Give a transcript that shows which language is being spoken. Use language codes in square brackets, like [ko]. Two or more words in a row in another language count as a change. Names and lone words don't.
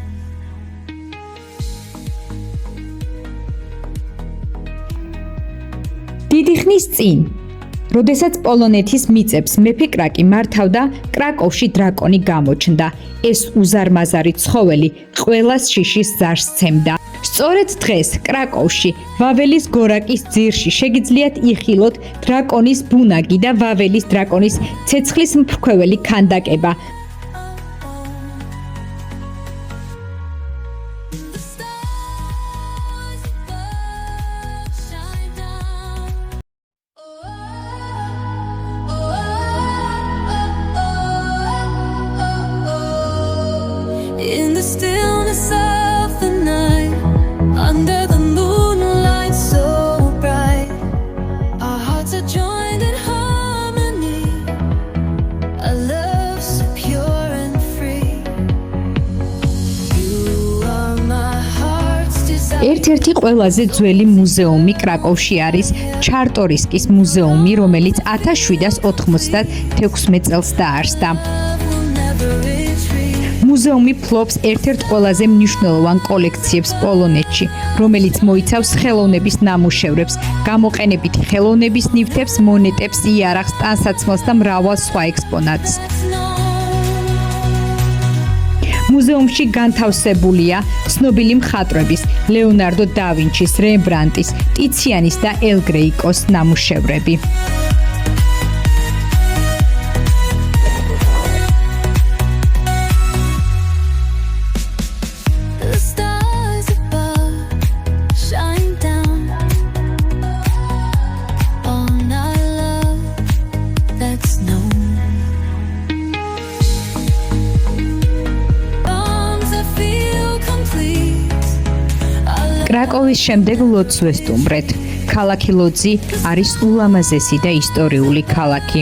[ka] დიდი ხნის წინ, როდესაც პოლონეთის მიწებს მეფე კრაკი მართავდა, კრაკოვში დრაკონი გამოჩნდა. ეს უზარმაზარი ცხოველი ყველას შიშის ზარს სცემდა. სწორედ დღეს კრაკოვში, ვაველის გორაკის ძირში შეგიძლიათ იხილოთ დრაკონის ბუნაგი და ვაველის დრაკონის ცეცხლის მფრქვეველი ქანდაკება. [en] The stars above shine down. In the stillness of the night, under the moonlight so bright, our hearts are joined in harmony. A love so pure and free. You are my heart's desire. [ka] ერთ-ერთი ყველაზე ძველი მუზეუმი კრაკოვში არის ჩარტორისკის მუზეუმი, რომელიც 1796 წელს დაარსდა. [en] Love will never retreat. [ka] მუზეუმი ფლობს ერთ-ერთ ყველაზე მნიშვნელოვან კოლექციებს პოლონეთში, რომელიც მოიცავს ხელოვნების ნამუშევრებს, გამოყენებითი ხელოვნების ნივთებს, მონეტებს, იარაღს, ტანსაცმელს და მრავალ სხვა ექსპონატს. [en] That's known. [ka] მუზეუმში განთავსებულია ცნობილი მხატვრების ლეონარდო და ვინჩის, რემბრანდტის, ტიციანის და ელ გრეიკოს ნამუშევრები. [en] The stars above shine down on our love that's known. Bombs that feel complete. [ka] კრაკოვის შემდეგ ლოდს ვესტუმრეთ. ქალაქი ლოძი არის ულამაზესი და ისტორიული ქალაქი.